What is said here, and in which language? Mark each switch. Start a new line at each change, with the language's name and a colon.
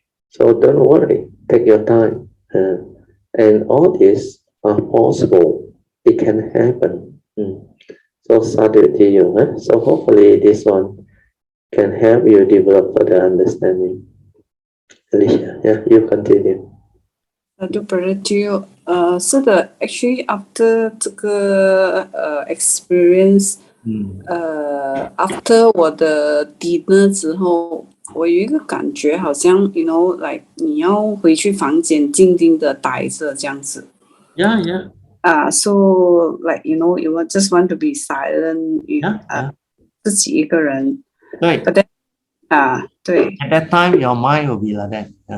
English: So don't worry, take your time. And all this are possible. It can happen. So sadhu to you. So hopefully this one can help you develop further understanding. Alicia, yeah, you continue. To brother you,
Chinese: 是的 ，
English: actually after
Chinese: 这个experience，after 我的 dinner 之后，我有一个感觉，好像
English: you know like
Chinese: 你要回去房间静静的待着这样子。
English: Yeah, yeah. So like you know you just want to be silent，
Chinese: 自己一个人。对。
English: But then
Chinese: 对。
English: At that time, your mind will be like that.